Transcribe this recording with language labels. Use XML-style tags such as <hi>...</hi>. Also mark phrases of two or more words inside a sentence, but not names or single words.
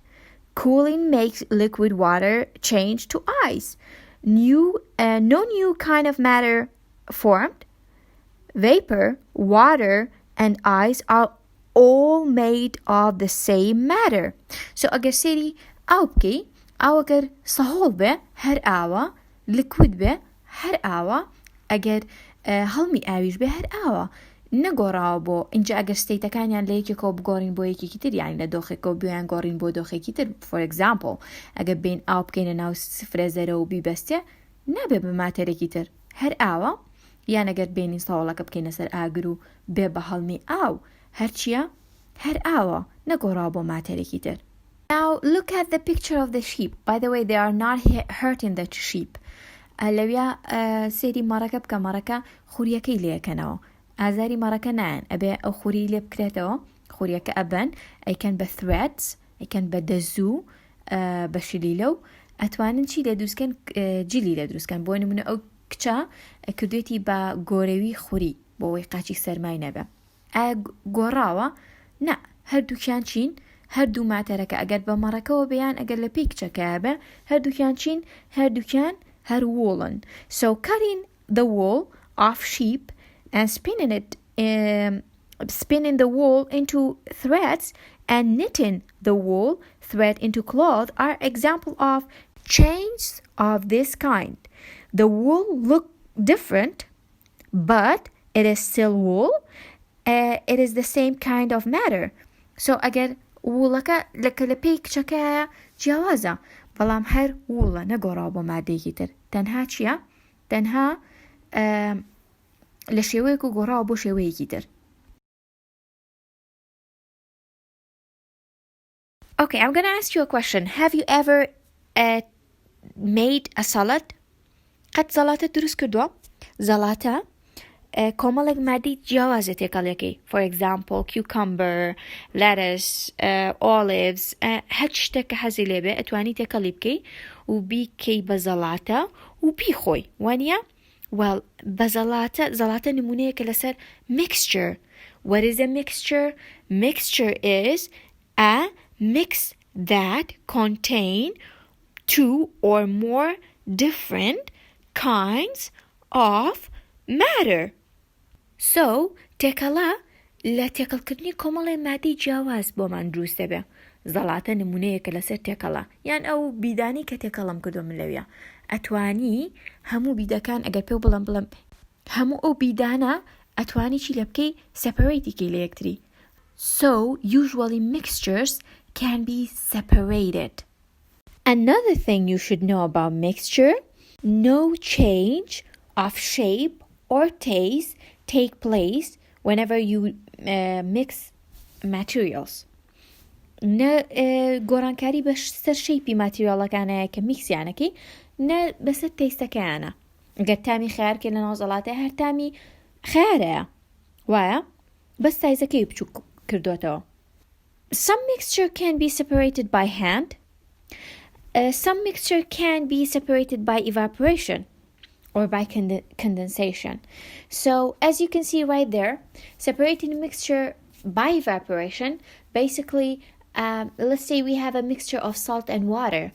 <en>Cooling makes liquid water change to ice. No new kind of matter formed. Vapor, water, and ice are all made of the same matter.</en> <ckb>So ئەگەر سەیری ئاو بکەی، ئاو ئەگەر سەهۆڵ بێ هەر ئاوە، liquid بێ هەر ئاوە, agar هەڵمی ئاویش بێ هەر ئاوە نەگۆڕاوە بۆ اینجا ئەگەر ستەیتەکانیان لە یەکێکەوە بگۆڕین بۆ یەکێکی تر یان لە دۆخێکەوە بیان گۆڕین بۆ دۆخێکی تر</ckb> <en>for example</en> <ckb>ئەگەر بین ئاو بکەینە ناو فرێزەرە و بیبەستێ نابێ بە ماتێرێکی تر هەر ئاوە یان ئەگەر بینین ساوڵەکە بکەینە سەر ئاگر و بێ بە هەڵمی ئاو هەرچیە هەر ئاوە نەگۆڕاوە بۆ ماتێرێکی تر.</ckb> <en>Now look at the picture of the sheep. By the way, they are not hurting the sheep.</en> <ckb>لەویا سێری مەڕەکە بکە مەڕەکە خوریەکەی لێەکەنەوە ئازاری مەڕەکە نایەن ئەبێ ئەو خوری لێ بکرێتەوە خوریەکە ئەبەن ئەیکەن بە threads ئەیکەن بە دەزوو بە شلیلە و ئەتوانن چی لێ دروستکەن جلی لێ دروستکەن بۆ نمونە ئەو کچە کردوێتی بە گۆرەوی خوری بۆ ئەوەی قاچی سەرمای نەبێ گۆڕاوە نا هەردووکیان چین هەردوو ماتەرەکە ئەگەر بە مەڕەکەەوە بەیان ئەگەر لە پێی کچەکە بێ هەردووکیان چین هەردووکیان her woolen.</ckb> <en>So cutting the wool off sheep and spinning the wool into threads and knitting the wool thread into cloth are example of changes of this kind. The wool look different, but it is still wool. It is the same kind of matter. So again,</en> <ckb>woolaka لەپێی کچەکە جیاوازە بەڵام هەر ووڵە نەگۆڕاوە بۆ مادەیەکی تر تەنها چییە؟ تەنها لە شێوەیەک و گۆڕاوە بۆ شێوەیەکی تر.</ckb> <en>Okay, I'm gonna ask you a question. Have you ever made a salad?</en> <ckb>قەت زەڵاتە دروست کردووە؟ زەڵاتە کۆمەڵێک مادەی جیاوازە تێکەڵیەکەی.</ckb> <en>For example, cucumber, lettuce, olives,</en> <ckb>هەر شتێک کە حەزی لێبێ ئەتوانی تێکەڵی بکەی و بیکەی بە زەڵاتە و بیخۆی وانە؟ Well, بە زەڵاتە نمونەیەکە لەسەر mixture.</ckb> <en>What is a mixture? Mixture is a mix that contain two or more different kinds of matter. So,</en> <ckb>تێکەڵە لە تێکەڵکردنی کۆمەڵی مادەی جیاواز بۆمان دروست دەبێ. زەڵاتە نمونەیەکە لەسەر تێکەڵە یان ئەو بیدانی کە تێکەڵم کردو من لەویە ئەتوانی هەموو بیدەکان ئەگەر پێ بڵم هەموو ئەو بیدانە ئەتوانی چی لە بکەی سەپەرەیتیکەی لە یەکتری.</ckb> <en>So, usually mixtures can be separated. Another thing you should know about mixture, no change of shape or taste take place whenever you mix materials.</en> <ckb>نه گۆڕانکاری بەسەر شەیپی ماتریۆڵەکانەیە کە میکسیانەکەی نه بەسەر تەیستەکەیانە. ئەگەر تامی خیارکە لە ناو زەڵاتە هەر تامی خیارەیە وایە بەس سایزەکەی بچووک کردوتەوە.</ckb> <en>Some mixture can be separated by hand. Some mixture can be separated by evaporation or by condensation. So as you can see right there, separating mixture by evaporation, basically, let's say we have a mixture of salt and water.</en>